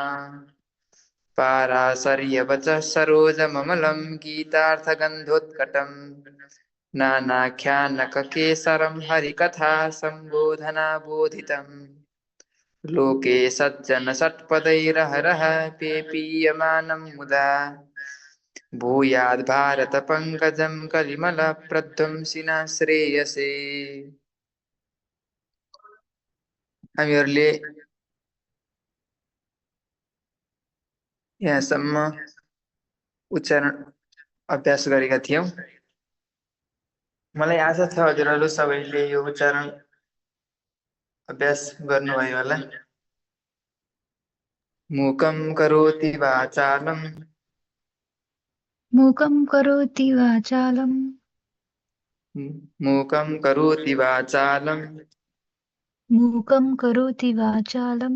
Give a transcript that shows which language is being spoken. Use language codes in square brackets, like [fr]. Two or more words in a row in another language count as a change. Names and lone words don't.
[sa] पाराशर्यवचः सरोजममलं गीतार्थगन्धोत्कटम् नानाख्यानककेसरं हरिकथा सम्बोधनाबोधितम् लोके सज्जनषट्पदैरहरः पेपीयमानं मुदा भूयाद्भारतपङ्कजं कलिमलप्रध्वंसिना श्रेयसे। [ne] हामीहरूले यहाँसम्म उच्चारण अभ्यास गरेका थियौँ। मलाई आशा छ हजुरहरू सबैले यो उच्चारण अभ्यास गर्नुभयो होला। [sa] मूकं करोति वाचालं मूकं करोति वाचालं मूकं करोति वाचालं मूकं करोति वाचालं